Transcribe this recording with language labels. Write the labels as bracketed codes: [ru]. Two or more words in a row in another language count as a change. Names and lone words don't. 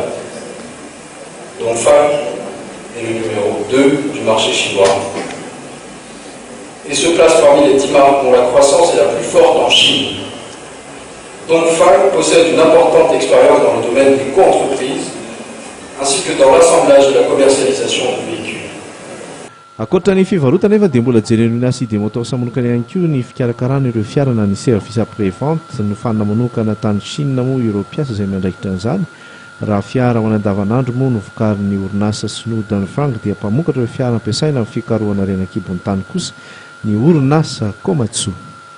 [fr] Dongfeng est le numéro 2 du marché chinois et se place parmi les 10 marques dont la croissance est la plus forte en Chine. Dongfeng possède une importante expérience dans le domaine des co-entreprises ainsi que dans l'assemblage et la commercialisation de véhicules. [mg] Akoatra ny fivarotana nefa dia mbola jeren'ny orinasa ID Motors manokana ihany koa ny fikarakarana ireo fiara na ny [fr] service après-vente [mg] no fanina manokana tany Chine moa ireo mpiasa izay miandraikitra an'izany. Raha fiara ho andavanandro moa no vokarin'ny orinasa Snow Dongfeng dia mpamokatra ireo fiara ampiasaina amin'ny fikarohana renakibon'ny tany kosa ny orinasa Komatsu.